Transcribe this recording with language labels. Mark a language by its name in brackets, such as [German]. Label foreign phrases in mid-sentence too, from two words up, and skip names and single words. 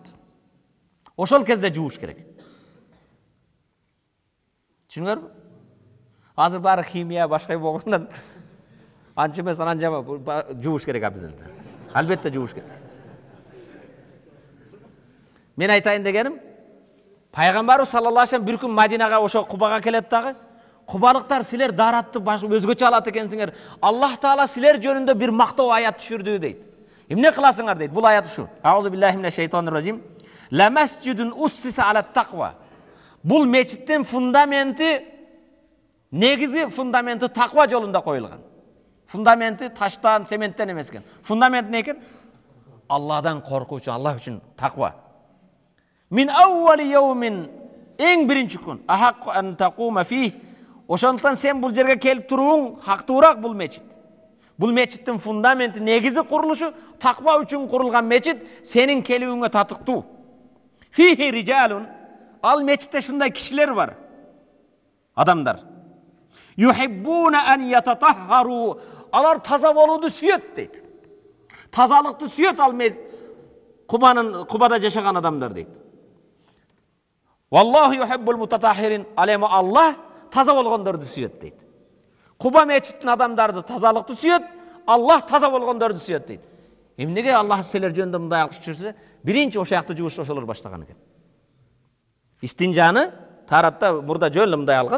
[Kyrgyz] Ошол кезде жууш керек. Түшүнүңөрбү? Азыр баары химия башка болгондон анча эмес, анча жууш керек абдан. Албетте жууш керек. Мен айтайын дегеним, Пайгамбарыбыз [Arabic] صلى الله عليه وسلم [Kyrgyz] бир күн Мадинага ошо Кубага келет дагы. Кубалыктар силер даратты өзгөчө алат экенсиңер. Аллах Таала силер жөнүндө бир мактоо аят түшүрдү дейт. Эмне кыласыңар дейт. Бул аят ушу. [Arabic] أعوذ بالله من الشيطان الرجيم. لمسجد أسس على التقوى. [Kyrgyz] Бул мечиттин фундаменти, негизи фундаменти таква жолунда коюлган. Фундаменти таштан, цементтен эмес экен. Фундамент не экен? Алладан коркуу үчүн, Аллах үчүн таква. [Arabic] من أول يوم, [Kyrgyz] эң биринчи күн, [Arabic] أحق أن تقوم فيه. [Kyrgyz] Ошондуктан сен бул жерге келип турууң хактуураак бул мечит. Бул мечиттин фундаменти, негизи курулушу таква үчүн курулган мечит, сенин келүүңө татыктуу. [Arabic] فيه رجال, [Kyrgyz] ал мечитте шундай кишилер бар. Адамдар. [Arabic] يحبون أن يتطهروا. [Kyrgyz] Алар таза болууду сүйөт дейт. Тазалыкты сүйөт ал Кубада жашаган адамдар дейт. [Arabic] والله يحب المطهرين. [Kyrgyz] Алема Аллах таза болгондорду сүйөт дейт. Куба мечиттин адамдарды тазалыкты сүйөт, Аллах таза болгондорду сүйөт дейт. Эмнеге Аллах силер жөнүндө мындай алкыш жүрсө, биринчи ошо жакты жууш ошолор баштаган экен. Истинжаны таратта мурда жөн эле мындай алган.